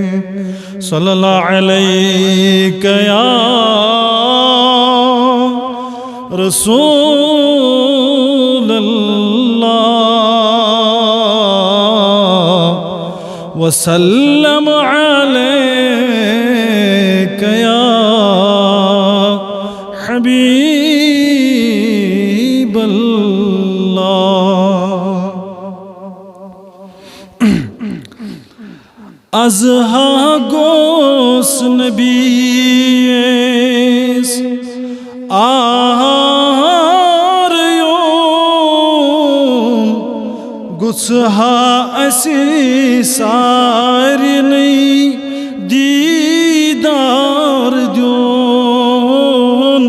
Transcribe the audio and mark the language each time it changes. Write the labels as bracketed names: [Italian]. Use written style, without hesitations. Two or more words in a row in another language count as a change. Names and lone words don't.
[Arabic] صلى الله عليك يا رسول الله وسلم عليك يا حبيب الله. [Kashmiri] अज़हा गोस नबीस आर्यों गुस्हा असी सारनी दीदार द्योन।